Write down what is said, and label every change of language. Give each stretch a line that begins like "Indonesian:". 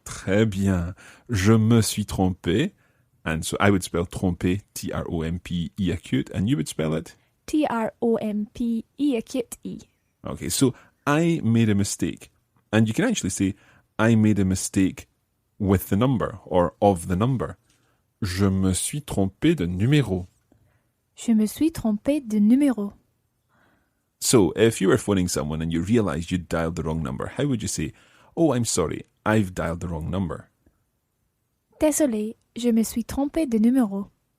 French: Très bien. Je me suis trompé.
English: And so I would spell trompé, T-R-O-M-P-E acute, and you would spell it? T-R-O-M-P-E acute E. Okay, so I made a mistake. And you can actually say, I made a mistake with the number, or of the number.
French: Je me suis trompé de numéro. Je me suis trompé de numéro.
English: So, if you were phoning someone and you realised you'd dialed the wrong number, how would you say, oh, I'm sorry, I've dialed the wrong number?
French: Désolé, je me suis trompé de numéro.